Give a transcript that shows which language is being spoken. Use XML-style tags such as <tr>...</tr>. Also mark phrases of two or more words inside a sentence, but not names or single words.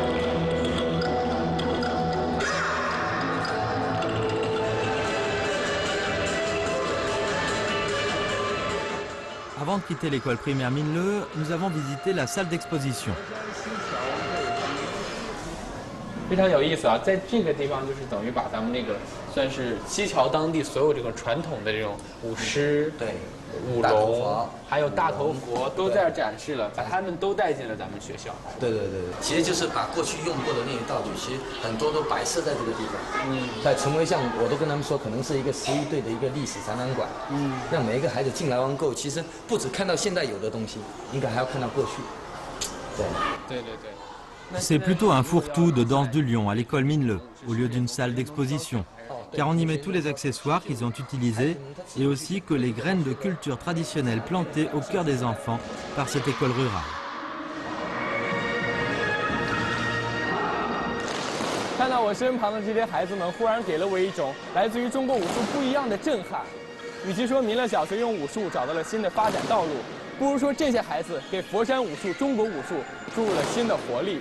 <fr>Avant de quitter l'école primaire Minle, nous avons visité la salle d'exposition.</fr> <zh>非常有意思啊！在这个地方就是等于把咱们那个算是西樵当地所有这个传统的这种舞狮、对舞龙，还有大头佛都在这展示了，把他们都带进了咱们学校。对，其实就是把过去用过的那些道具，其实很多都摆设在这个地方。在成为像我都跟他们说，可能是一个11队的一个历史展览馆。让每一个孩子进来玩够，其实不只看到现在有的东西，应该还要看到过去。对。</zh> <fr>C'est plutôt un fourre-tout de danse du lion à l'école Minleu, au lieu d'une salle d'exposition, car on y met tous les accessoires qu'ils ont utilisés et aussi que les graines de culture traditionnelle plantées au cœur des enfants par cette école rurale.</fr> <zh>看到我身旁的这些孩子们，忽然给了我一种来自于中国武术不一样的震撼。与其说民乐小学用武术找到了新的发展道路，不如说这些孩子给佛山武术、中国武术注入了新的活力。</zh>